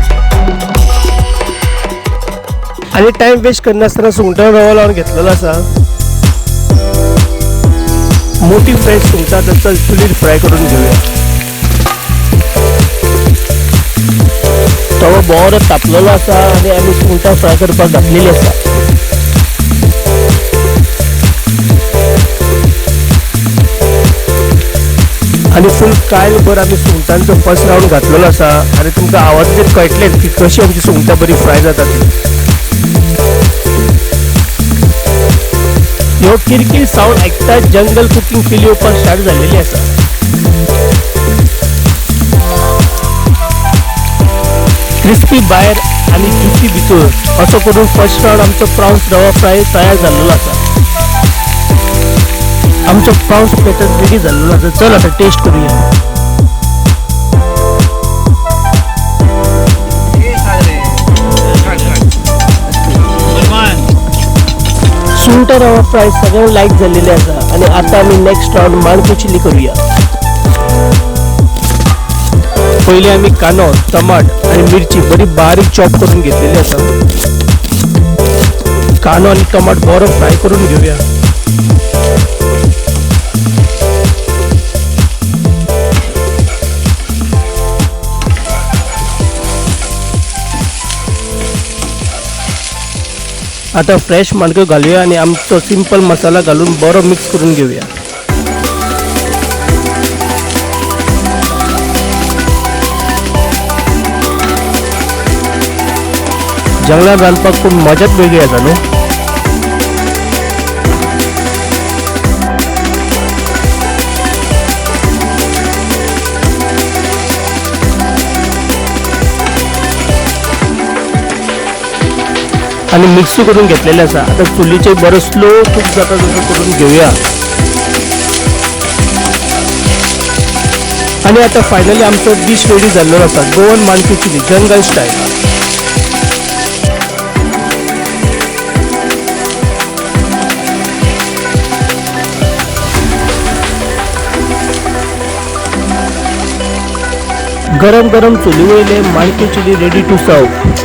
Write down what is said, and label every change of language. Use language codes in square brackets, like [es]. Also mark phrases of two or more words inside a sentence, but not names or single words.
[kok] आणि [en] टाइम वेस्ट [kok] करण्यासताना सुंगटा रवा लावून घेतलेला असा. मोठी फ्रेश सुंगटा तर चुलीत फ्राय करून घेऊया. तवा बरो तापलेलो असा आणि आम्ही सुंगटा फ्राय करपाक घातलेली असा. आणि फुल कायलभर आम्ही सुंगटांचो [en] फर्स्ट राऊंड [kok] घातलेलो असा. आणि तुमका आवाज जर कळटले की कशी आमची सुंगटां बरी फ्राय जातात. ह्यो किरकिर साऊंड ऐकता [en] जंगल कुकिंग फील [kok] येवपाक स्टार्ट झालेली असा. क्रिस्पी भायर आणि ज्युसी भितर असो करून [en] फर्स्ट राऊंड [kok] आमचो प्राउन्स रवा फ्राय तयार झालेलो असा. आमचो [en] प्राउन्स पॅटर्न रेडी [kok] झालेलो असा. चल आता टेस्ट करूया. सुंगटा रवा फ्राय सगळ्यांना लाईक झालेले असा. आणि आता आम्ही [en] नेक्स्ट राऊंड [kok] माणक्यो चिली करूया. पहिले आम्ही कानो, टमाट आणि मिरची बरी बारीक चॉप करून घेतलेली असा. कानो आणि टमाट बरो फ्राय करून घेऊया. आता फ्रेश माणक्यो घालूया आणि आमचो सिंपल मसाला घालून बरो मिक्स करून घेऊया. जंगलात रांदपाक खूप मजाच वेगळी आसा न्हू. आणि मिक्स करून घेतलेले असा. आता चुलीचे बरं [en] स्लो कुक [kok] जाता तसं करून घेऊया. आणि आता फायनली आमचो [en] डिश रेडी [kok] झालेलो असा. गोवन माणक्यो [en] चिली जंगल स्टाईल. [kok] गरम गरम चुली वयले माणक्यो [en] चिली रेडी टू सर्व.